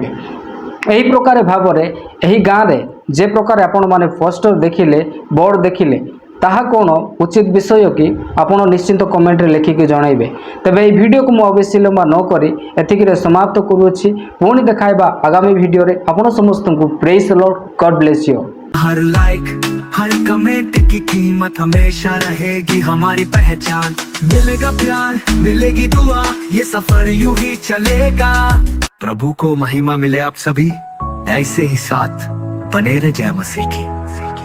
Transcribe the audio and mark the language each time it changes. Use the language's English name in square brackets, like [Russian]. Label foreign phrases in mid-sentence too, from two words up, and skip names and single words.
[Odia] ଏହି ପ୍ରକାର ଭାବରେ ଏହି ଗାଁରେ ଯେ ପ୍ରକାର ଆପଣମାନେ ପୋଷ୍ଟର ଦେଖିଲେ, ବୋର୍ଡ଼ ଦେଖିଲେ, ତାହା କ'ଣ ଉଚିତ ବିଷୟ କି ଆପଣ ନିଶ୍ଚିନ୍ତ କମେଣ୍ଟରେ ଲେଖିକି ଜଣାଇବେ। ତେବେ ଏହି ଭିଡ଼ିଓକୁ ମୁଁ ବେଶୀ ଲମ୍ବା ନ କରି ଏତିକିରେ ସମାପ୍ତ କରୁଅଛି। ପୁଣି ଦେଖାଇବା ଆଗାମୀ ଭିଡ଼ିଓରେ। ଆପଣ ସମସ୍ତଙ୍କୁ [English] praise the Lord, God bless you. [Hindi] हर लाइक हर कमेंट की कीमत हमेशा रहेगी हमारी पहचान। मिलेगा प्यार, मिलेगी दुआ, ये सफर यूं ही चलेगा। प्रभु को महिमा मिले आप सभी ऐसे ही साथ बने रहे। जय मसीह की।